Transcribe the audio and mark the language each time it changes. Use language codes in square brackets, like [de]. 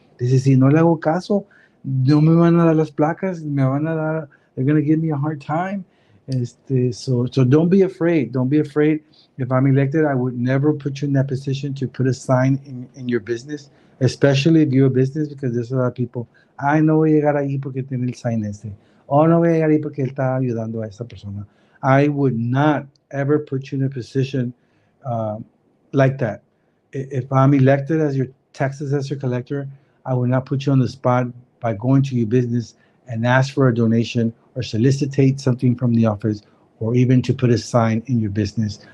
[es] Dice, si no le hago caso, no me van a dar las placas, me van a dar, [en] they're gonna give me a hard time. So don't be afraid. Don't be afraid. If I'm elected, I would never put you in that position to put a sign in your business, especially if you're a business, because there's a lot of people. [es] Ay, no voy a llegar ahí porque tiene el sign ese. Oh, no voy a llegar ahí porque él está ayudando a esta persona. [en] I would not ever put you in a position uh, like that. If I'm elected as your tax assessor collector, I will not put you on the spot by going to your business and ask for a donation or solicitate something from the office or even to put a sign in your business.